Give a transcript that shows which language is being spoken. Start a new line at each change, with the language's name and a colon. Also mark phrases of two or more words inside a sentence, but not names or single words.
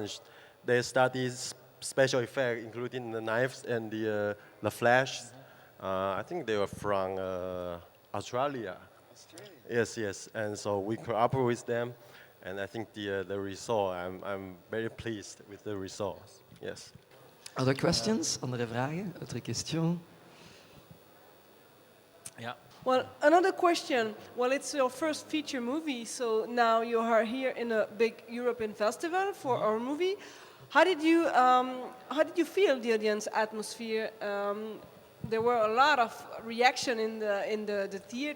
English: They study special effects, including the knives and the flash. I think they were from Australia. Yes, and so we cooperate with them, and I think the result. I'm very pleased with the results. Yes. Other questions?
Dutch: Andere vragen?
French: Autre question?
English: Yeah. Well, another question. Well, it's your first feature movie, so now you are here in a big European festival for our movie. How did you feel the audience atmosphere? There were a lot of reaction in the theater.